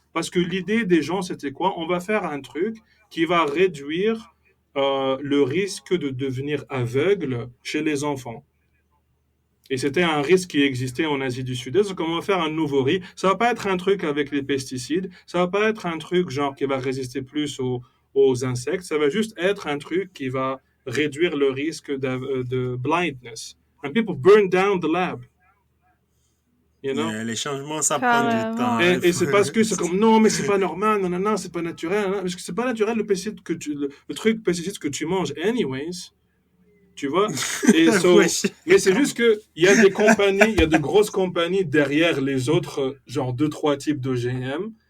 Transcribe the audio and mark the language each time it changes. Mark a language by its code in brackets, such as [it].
[fr] Parce que l'idée des gens, c'était quoi? On va faire un truc qui va réduire le risque de devenir aveugle chez les enfants. Et c'était un risque qui existait en Asie du Sud-Est. Donc, on va faire un nouveau riz. Ça va pas être un truc avec les pesticides. Ça va pas être un truc genre qui va résister plus aux insectes. Ça va juste être un truc qui va réduire le risque de blindness. [en] And people burn down the lab, you know? [fr] Les changements, ça prend du temps. Carrément. Hein. Et c'est parce que c'est comme non, mais c'est pas normal, non, non, non, c'est pas naturel. Non, parce que c'est pas naturel le pesticide le truc pesticide que tu manges, anyways. Tu vois? Et Wesh. mais c'est juste que il y a des compagnies, il y a de grosses compagnies derrière les autres, genre deux, trois types d'OGM.